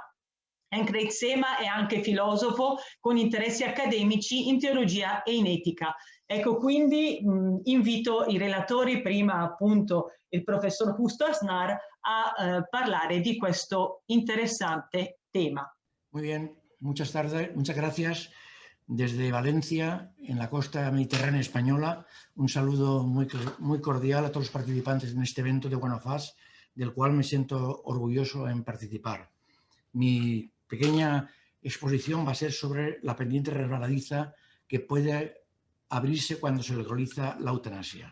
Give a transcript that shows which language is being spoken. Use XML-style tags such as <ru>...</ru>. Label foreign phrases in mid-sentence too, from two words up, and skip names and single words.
<it>Henk Reitsema è anche filosofo con interessi accademici in teologia e in etica. Ecco, quindi invito i relatori, prima appunto il professor Justo Aznar, a parlare di questo interessante tema.</it> <es>Muy bien. Muchas gracias. Desde Valencia, en la costa mediterránea española, un saludo muy cordial a todos los participantes en este evento de OneOfUs, del cual me siento orgulloso en participar. Mi pequeña exposición va a ser sobre la pendiente resbaladiza que puede abrirse cuando se legaliza la eutanasia.</es>